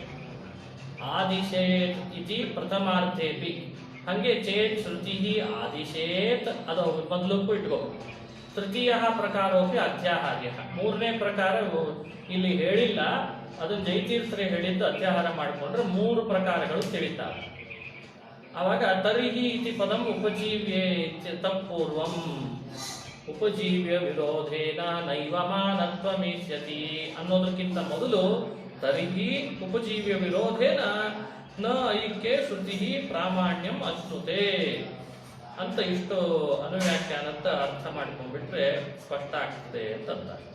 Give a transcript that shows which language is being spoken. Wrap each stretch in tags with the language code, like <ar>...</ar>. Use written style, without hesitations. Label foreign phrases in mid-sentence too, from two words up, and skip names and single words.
<sa>ಆದಿಶೇತ್ ಇತಿ ಪ್ರಥಮಾರ್ಥೇಪಿ, ಹಂಗೆ ಚೇತ್ ಶ್ರುತಿ ಆದಿಶೇತ್</sa> <kn>ಅದು ಮೊದಲಕ್ಕೂ ಇಟ್ಕೋಬೇಕು.</kn> <sa>ತೃತೀಯ ಪ್ರಕಾರೋಪಿ ಅಧ್ಯಾಹಾರ್ಯ,</sa> <kn>ಮೂರನೇ ಪ್ರಕಾರ ಇಲ್ಲಿ ಹೇಳಿಲ್ಲ, ಅದು ಜೈತೀರ್ಥರೇ ಹೇಳಿದ್ದು ಅಧ್ಯಾಹಾರ ಮಾಡಿಕೊಂಡ್ರೆ ಮೂರು ಪ್ರಕಾರಗಳು ತಿಳಿತಾವೆ.</kn> <sa>ಆವಾಗ ತರ್ಹಿ ಇತಿ ಪದಂ ಉಪಜೀವ್ಯೇ ತತ್ಪೂರ್ವಂ ಉಪಜೀವ್ಯ ವಿರೋಧೇನ ನೈವ ಮಾನತ್ವಮೇಷ್ಯತಿ</sa> <kn>ಅನ್ನೋದಕ್ಕಿಂತ ಮೊದಲು</kn> <sa>ತರ್ಹಿ ಉಪಜೀವ್ಯ ವಿರೋಧೇನ ನ ಐಕ್ಯ ಶ್ರುತಿ ಪ್ರಾಮಾಣ್ಯಂ ಅಶ್ನುತೆ</sa> <kn>ಅಂತ ಇಷ್ಟು ಅನುವ್ಯಾಖ್ಯಾನದ ಅರ್ಥ ಮಾಡ್ಕೊಂಡ್ಬಿಟ್ರೆ ಸ್ಪಷ್ಟ ಆಗ್ತದೆ ಅಂತಂದ.</kn>